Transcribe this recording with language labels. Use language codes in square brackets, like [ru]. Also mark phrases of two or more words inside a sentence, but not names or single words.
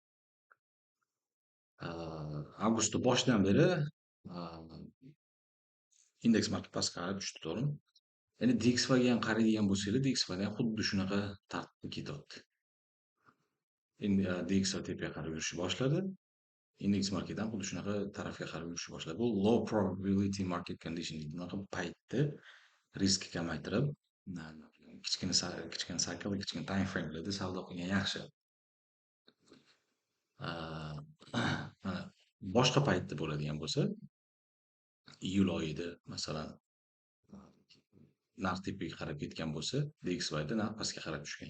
[uz] Avgust boshidan beri indeks market pastga qarab tushdi, to'g'rimi? Ya'ni DXYga ham qaraydigan bo'lsanglar, DXYda ham xuddi shunaqa tartibda ketyapti. Endi DXY tepaga qarab yurishni boshladi. Indeks market ham xuddi shunaqa tarafga qarab yurishni boshladi. [en] Bu low probability market condition deydi. [uz] Bunaqa paytda riskni kamaytirib, kichkina cycle, kichkina [en] time frame'larda [uz] savdo qilgan yaxshi. Mana boshqa paytda bo'ladigan bo'lsa, iyul oyida masalan narx tepaga qarab ketgan bo'lsa, DXYda narx pastga qarab tushgan.